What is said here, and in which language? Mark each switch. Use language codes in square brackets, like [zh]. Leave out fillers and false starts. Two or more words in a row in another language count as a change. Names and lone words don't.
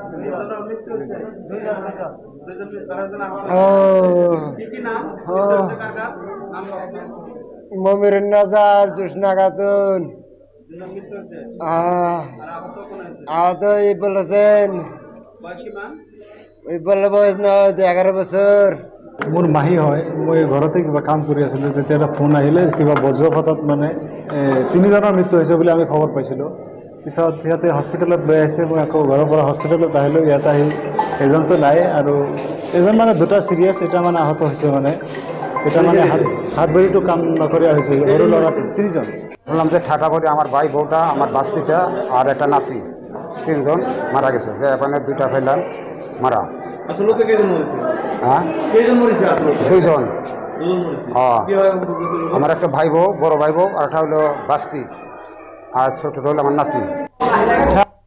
[bn] মমিরুন নাজার, জোসনা খাতুন। আহত ইকবাল হোসেন। ওই বললে বয়স না 11 বছর। [as] মোৰ মাহী হয়, মই ঘৰতে কিবা কাম কৰি আছিলোঁ, তেতিয়া এটা ফোন আহিলে কিবা বজ্ৰপাতত মানে 3জনৰ মৃত্যু হৈছে বুলি আমি খবৰ পাইছিলোঁ। পিছত সিহঁতে হস্পিটেলত লৈ আহিছে, মই আকৌ ঘৰৰ পৰা হস্পিটেলত আহিলোঁ। ইয়াত আহি এজনটো নাই আৰু এজন মানে 2টা চিৰিয়াছ, এটা মানে আহত হৈছে। মানে এটা মানে হাত ভৰিটো কাম নকৰা হৈছে, সৰু ল'ৰা 3জন। [bn] বললাম যে ঠাটা করে আমার ভাই বউটা, আমার বাস্তিটা আর একটা নাতি, 3জন মারা গেছে। যে এখানে 2টা ফেললাম মারা। আসলে তো কেজন মরেছে? হ্যাঁ, কেজন মরেছে আসলে? 2জন। দুজন মরেছে। হ্যাঁ, কিভাবে? আমার একটা ভাই বউ, বড় ভাই বউ, আর একটা হলো বাস্তি, আর ছোটটা হলো আমার নাতি।